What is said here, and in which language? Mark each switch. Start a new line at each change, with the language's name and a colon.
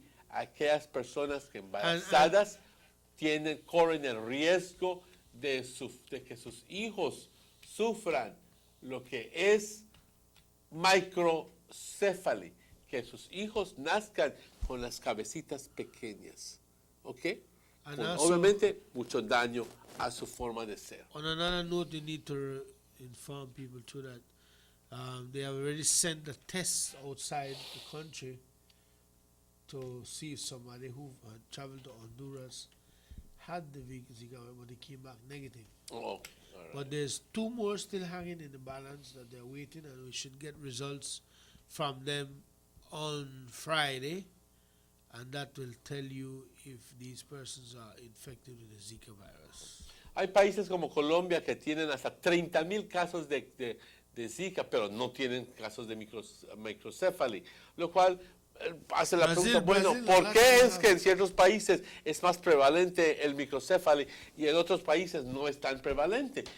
Spanish: Aquellas personas que embarazadas corren el riesgo de que sus hijos sufran lo que es microcefaly, que sus hijos nazcan con las cabecitas pequeñas. ¿Ok? Obviamente, mucho daño a su forma de ser.
English: On another note, you need to inform people too that they have already sent the tests outside the country to see if somebody who had traveled to Honduras had the Zika, but they came back negative. Oh, all right. But there's 2 more still hanging in the balance that they're waiting, and we should get results from them on Friday, and that will tell you if these persons are infected with the Zika virus.
Spanish: Hay países como Colombia que tienen hasta 30,000 casos de Zika, pero no tienen casos de microcefaly, lo cual hace la pregunta, bueno, ¿por qué es que en ciertos países es más prevalente el microcefaly y en otros países no es tan prevalente?